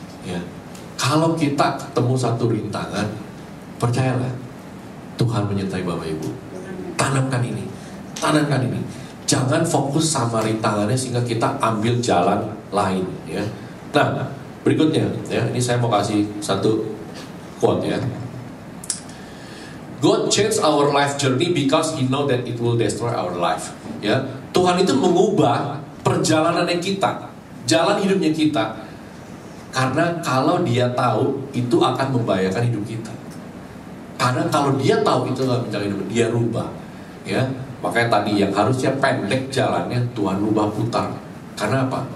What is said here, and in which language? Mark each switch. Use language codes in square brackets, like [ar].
[id] Ya, kalau kita ketemu satu rintangan, percayalah Tuhan menyertai Bapak Ibu. Tanamkan ini. Jangan fokus sama rintangannya sehingga kita ambil jalan lain. Ya. Nah, berikutnya, ya, ini saya mau kasih satu quote ya. [en] God changed our life journey because He know that it will destroy our life. [id] Ya, Tuhan itu mengubah perjalanannya kita, jalan hidupnya kita, karena kalau Dia tahu itu akan membahayakan hidup kita. Karena kalau Dia tahu itu akan menjaga hidup, Dia rubah. Ya, makanya tadi yang harusnya pendek jalannya Tuhan rubah putar. Karena apa?